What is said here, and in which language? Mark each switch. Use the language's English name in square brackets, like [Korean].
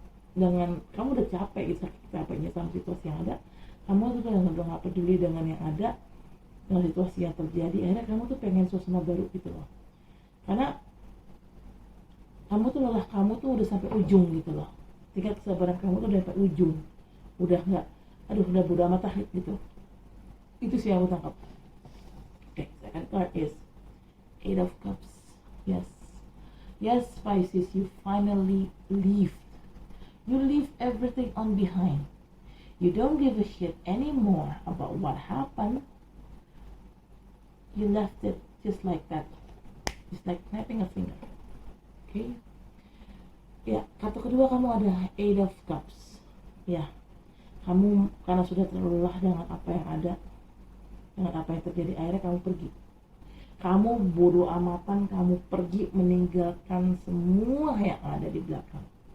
[Indonesian] Dengan kamu udah capek gitu, capeknya sama situasi yang ada, kamu tuh udah nggak peduli dengan yang ada, dengan situasi yang terjadi. Akhirnya kamu tuh pengen suasana baru gitu loh, karena kamu tuh lelah, kamu tuh udah sampai ujung gitu loh, tingkat kesabaran kamu tuh udah sampai ujung, udah nggak, udah bodo amat gitu. Itu sih yang aku tangkap. [English] Okay, second card is Eight of Cups. Yes Pisces, you finally leave everything on behind. You don't give a shit anymore about what happened. You left it just like that, just like snapping a finger. Okay. [Indonesian] Ya, kartu kedua kamu ada Eight of Cups. Ya, kamu karena sudah terlalu lelah dengan apa yang ada, dengan apa yang terjadi, akhirnya kamu pergi. Kamu bodo amatan, kamu pergi meninggalkan semua yang ada di belakang.